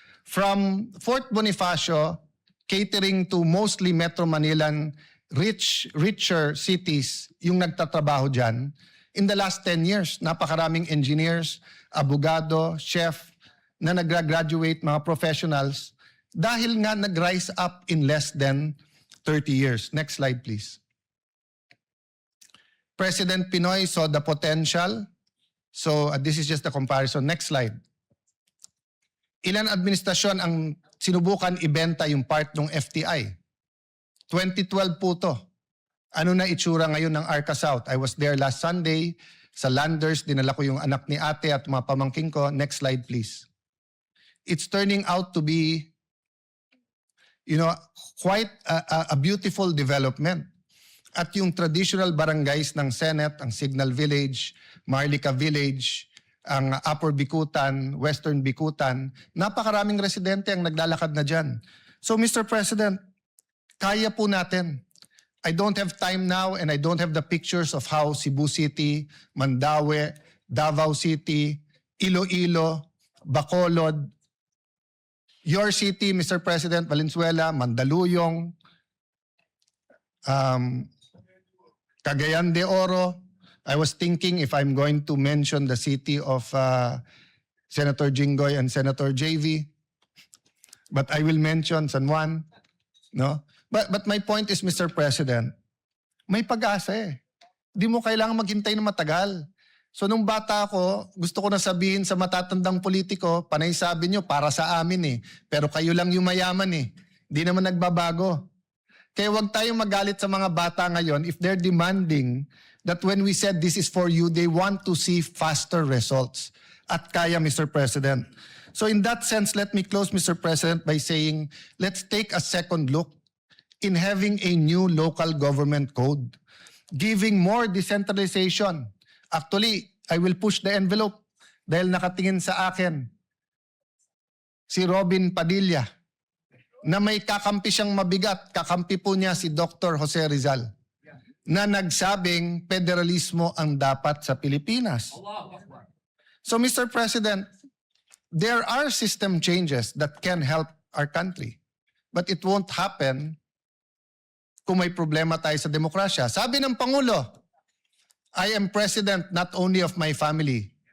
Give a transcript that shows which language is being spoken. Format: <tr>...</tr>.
<en>From Fort Bonifacio, catering to mostly Metro Manilan, richer cities,</en> <tl>yung nagtatrabaho dyan,</tl> <en>in the last 10 years,</en> <tl>napakaraming engineers, abogado, chef, na nag-graduate, mga professionals, dahil nga nag-rise up</tl> <en>in less than 30 years. Next slide, please. President Pinoy saw the potential. So this is just a comparison. Next slide.</en> <tl>Ilan administrasyon ang sinubukan ibenta yung part ng FTI? 2012 po to. Ano na itsura ngayon ng Arca South?</tl> <en>I was there last Sunday sa Landers.</en> <tl>Dinala ko yung anak ni ate at mga pamangking ko.</tl> <en>Next slide, please. It's turning out to be, quite a beautiful development.</en> <tl>At yung traditional barangays ng Senate, ang Signal Village, Marlica Village, ang Upper Bikutan, Western Bikutan, napakaraming residente ang naglalakad na dyan. So Mr. President, kaya po natin.</tl> <en>I don't have time now and I don't have the pictures of how Cebu City, Mandaue, Davao City, Iloilo, Bacolod, your city, Mr. President, Valenzuela, Mandaluyong, Cagayan de Oro. I was thinking if I'm going to mention the city of Senator Jinggoy and Senator JV, but I will mention San Juan, No? But my point is, Mr. President,</en> <tl>may pag-asa eh. Di mo kailangan maghintay ng matagal. So nung bata ako, gusto ko na sabihin sa matatandang politiko, panay sabi nyo, para sa amin eh. Pero kayo lang yung mayaman eh. Di naman nagbabago. Kaya huwag tayong magalit sa mga bata ngayon</tl> <en>if they're demanding that when we said this is for you, they want to see faster results.</en> <tl>At kaya, Mr. President.</tl> <en>So in that sense, let me close, Mr. President, by saying, let's take a second look in having a new local government code, giving more decentralization. Actually, I will push the envelope</en> <tl>dahil nakatingin sa akin si Robin Padilla na may kakampi siyang mabigat. Kakampi po niya si Dr. Jose Rizal na nagsabing federalismo ang dapat sa Pilipinas.</tl> <en>So Mr. President, there are system changes that can help our country. But it won't happen</en> <tl>kung may problema tayo sa demokrasya. Sabi ng Pangulo,</tl> <en>I am president not only of my family.</en>